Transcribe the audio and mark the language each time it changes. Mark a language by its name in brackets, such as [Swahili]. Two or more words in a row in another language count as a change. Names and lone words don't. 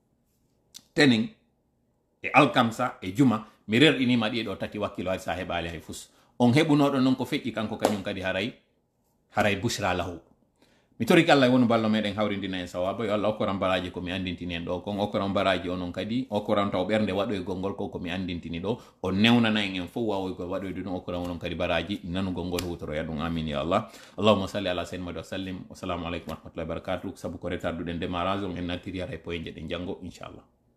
[Fula] tenen e alkamsa e juma mi rerɗinima ɗiɗo tati wakkilo hay sa heɓali hay fus on heɓunoɗo noon ko feƴƴi kanko kañum kadi haray bushra lahu mi toriki Allah wonu ballo meɗen hawrindina en sawaba yo Allah okkoran baraji komi andintini en ɗo kon okkoran baraji onon kadi okkoran taw ɓernde waɗoygol ngol ko komi andintini ɗo o newnana en fof wawoygol waɗoyde ɗum okkoran onon kadi baraji nanugol ngol hutoroya ɗum [Arabic] آمين يا الله اللهم صل على سيدنا محمد وسلم والسلام عليكم ورحمة الله وبركاته [Fula] sabu ko retarduɗen démarrage on en nattiri haray poye jeɗen janggo inchallah